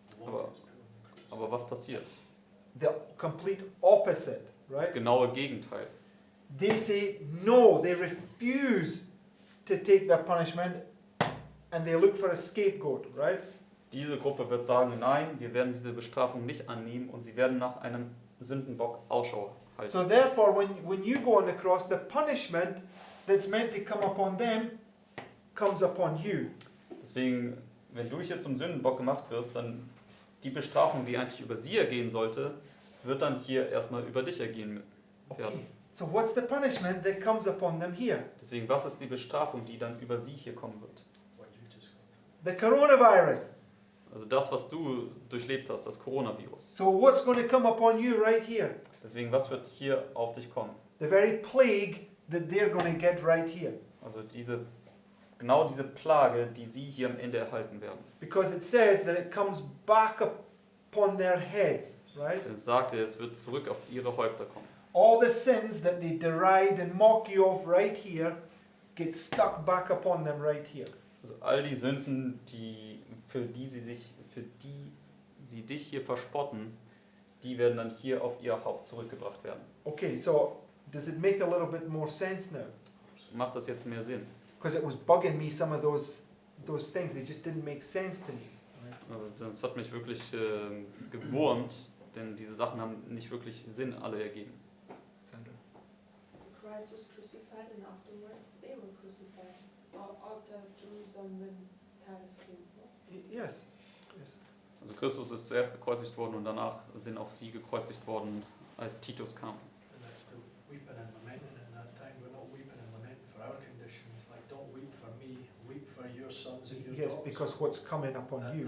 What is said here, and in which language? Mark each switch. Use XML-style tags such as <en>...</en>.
<en>The one that's put on the cross.</en> <de>Aber was passiert?</de> <en>The complete opposite,</en> <de>Das</de> <en>right?</en> <de>genaue Gegenteil.</de> <en>They say no, they refuse to take their punishment and they look for a scapegoat, right?</en> <de>Diese Gruppe wird sagen, nein, wir werden diese Bestrafung nicht annehmen und sie werden nach einem Sündenbock Ausschau halten.</de> <en>So therefore, when you go on the cross, the punishment that's meant to come upon them comes upon you.</en> <de>Deswegen, wenn du hier zum Sündenbock gemacht wirst, dann die Bestrafung, die eigentlich über sie ergehen sollte, wird dann hier erstmal über dich ergehen werden.</de> <en>So what's the punishment that comes upon them here?</en> <de>Deswegen, was ist die Bestrafung, die dann über sie hier kommen wird?</de> <en>What you just got. The coronavirus.</en> <de>Also das, was du durchlebt hast, das Coronavirus.</de> <en>So what's going to come upon you right here?</en> <de>Deswegen, was wird hier auf dich kommen?</de> <en>The very plague that they're going to get right here.</en> <de>Also genau diese Plage, die sie hier am Ende erhalten werden.</de> <en>Because it says that it comes back upon their heads, right?</en> <de>Denn es sagt er, es wird zurück auf ihre Häupter kommen.</de> <en>All the sins that they deride and mock you of right here get stuck back upon them right here.</en> <de>Also all die Sünden, für die sie dich hier verspotten, die werden dann hier auf ihr Haupt zurückgebracht werden.</de> <en>Okay, so does it make a little bit more sense now?</en> <de>Macht das jetzt mehr Sinn?</de> <en>Because it was bugging me, some of those things, they just didn't make sense to me.</en> <de>Also das hat mich wirklich gewurmt, denn diese Sachen haben nicht wirklich Sinn alle ergeben.</de> <en>Sandra? Christ was crucified and afterwards they were crucified outside of Jerusalem when Titus came. Yes. Yes.</en> <de>Also Christus ist zuerst gekreuzigt worden und danach sind auch sie gekreuzigt worden, als Titus kam.</de> <en>And that's the weeping and lamenting in that time. We're not weeping and lamenting for our conditions. Like, don't weep for me, weep for your sons and your Yes, daughters. because what's coming upon you.</en>